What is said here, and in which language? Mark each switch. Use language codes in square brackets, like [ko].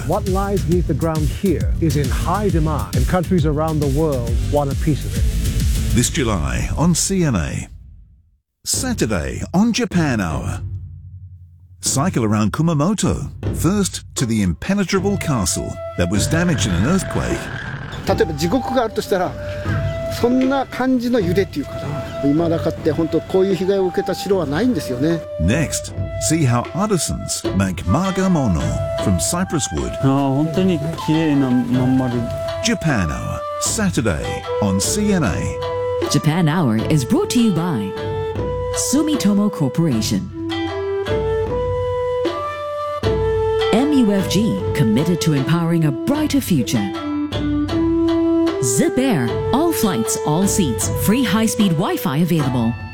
[en] What lies beneath the ground here is in high demand and countries around the world want a piece of it. This July on CNA. Saturday on Japan Hour. Cycle around Kumamoto, first to the impenetrable castle that was damaged in an earthquake. [ja] 例えば地獄があるとしたら、そんな感じの揺れっていうかな。今だかって本当こういう被害を受けた城はないんですよね。 [en] Next, see how artisans make magamono from cypress wood. [ja] ああ、本当に綺麗なまん丸。 [en] Japan Hour, Saturday on CNA. Japan Hour is brought to you by Sumitomo Corporation. MUFG, committed to empowering a brighter future. Zip Air, all flights, all seats, free high-speed Wi-Fi available.